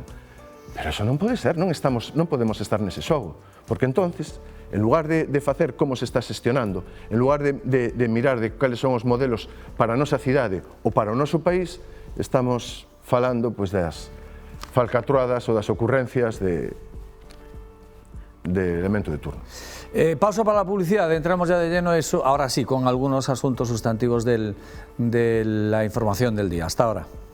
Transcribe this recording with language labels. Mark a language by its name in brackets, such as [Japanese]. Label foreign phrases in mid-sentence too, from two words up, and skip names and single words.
[Galician] Pero eso non pode ser, non podemos estar nese xogo, porque entonces, en lugar de facer como se está xestionando, en lugar de mirar de cales son os modelos para a nosa cidade ou para o noso país, estamos falando das falcatruadas ou das ocurrencias de elemento de turno. [Spanish] Pausa para la publicidad, entramos ya de lleno a eso, ahora sí, con algunos asuntos sustantivos de la información del día. Hasta ahora.